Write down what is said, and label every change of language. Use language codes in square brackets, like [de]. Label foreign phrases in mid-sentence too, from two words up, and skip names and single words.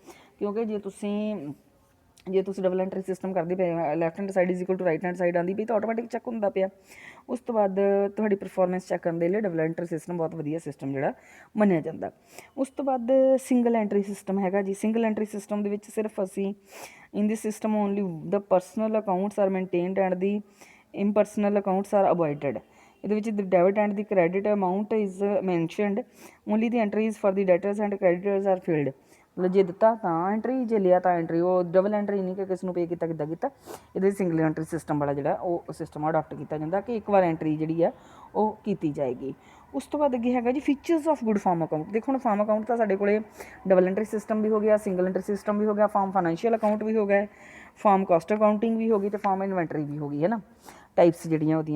[pa] ਕਿਉਂਕਿ ਜੇ ਤੁਸੀਂ [en] double entry system [pa] ਕਰਦੇ ਪਏ, [en] left hand side is equal to right hand side [pa] ਆਉਂਦੀ ਪਈ ਤਾਂ ਆਟੋਮੈਟਿਕ ਚੈੱਕ ਹੁੰਦਾ ਪਿਆ। ਉਸ ਤੋਂ ਬਾਅਦ ਤੁਹਾਡੀ ਪਰਫੋਰਮੈਂਸ ਚੈੱਕ ਕਰਨ ਦੇ ਲਈ [en] double entry system [pa] ਬਹੁਤ ਵਧੀਆ ਸਿਸਟਮ ਜਿਹੜਾ ਮੰਨਿਆ ਜਾਂਦਾ। ਉਸ ਤੋਂ ਬਾਅਦ [en] single entry system [pa] ਹੈਗਾ ਜੀ। [en] single entry system [pa] ਦੇ ਵਿੱਚ ਸਿਰਫ ਅਸੀਂ [en] in this system only the personal accounts are maintained and the impersonal accounts are avoided। [pa] ਇਹਦੇ ਵਿੱਚ [en] the debit and the credit amount is mentioned, only the entries for the debtors and creditors are filled। [pa] ਮਤਲਬ ਜੇ ਦਿੱਤਾ ਤਾਂ ਐਂਟਰੀ, ਜੇ ਲਿਆ ਤਾਂ ਐਂਟਰੀ। ਉਹ [en] double entry [pa] ਨਹੀਂ ਕਿ ਕਿਸ ਨੂੰ ਪੇ ਕੀਤਾ ਕਿੱਦਾਂ ਕੀਤਾ। ਇਹਦੇ [en] single entry system [pa] ਵਾਲਾ ਜਿਹੜਾ ਉਹ ਸਿਸਟਮ ਅਡਾਪਟ ਕੀਤਾ ਜਾਂਦਾ ਕਿ ਇੱਕ ਵਾਰ ਐਂਟਰੀ ਜਿਹੜੀ ਆ ਉਹ ਕੀਤੀ ਜਾਏਗੀ। ਉਸ ਤੋਂ ਬਾਅਦ ਅੱਗੇ ਹੈਗਾ ਜੀ [en] features of good farm account. [pa] ਦੇਖੋ ਹੁਣ [en] farm account [pa] ਤਾਂ ਸਾਡੇ ਕੋਲੇ [en] double entry system [pa] ਵੀ ਹੋ ਗਿਆ, [en] single entry system [pa] ਵੀ ਹੋ ਗਿਆ, [en] farm financial account [pa] ਵੀ ਹੋ ਗਿਆ, [en] farm cost accounting [pa] ਵੀ ਹੋ ਗਈ ਅਤੇ [en] farm inventory [pa] ਵੀ ਹੋ ਗਈ, ਹੈ ਨਾ, ਟਾਈਪਸ ਜਿਹੜੀਆਂ ਉਹਦੀਆਂ।